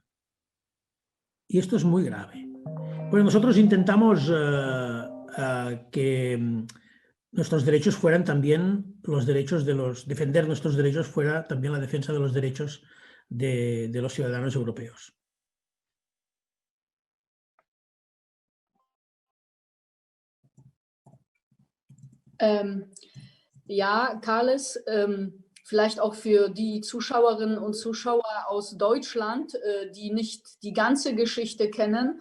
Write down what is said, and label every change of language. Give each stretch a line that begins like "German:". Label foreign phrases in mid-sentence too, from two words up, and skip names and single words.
Spanish: Y esto es muy grave. Bueno, nosotros intentamos que nuestros derechos fueran también los derechos de defender nuestros derechos fuera también la defensa de los derechos de los ciudadanos europeos.
German: Ja, Carles, vielleicht auch für die Zuschauerinnen und Zuschauer aus Deutschland, die nicht die ganze Geschichte kennen.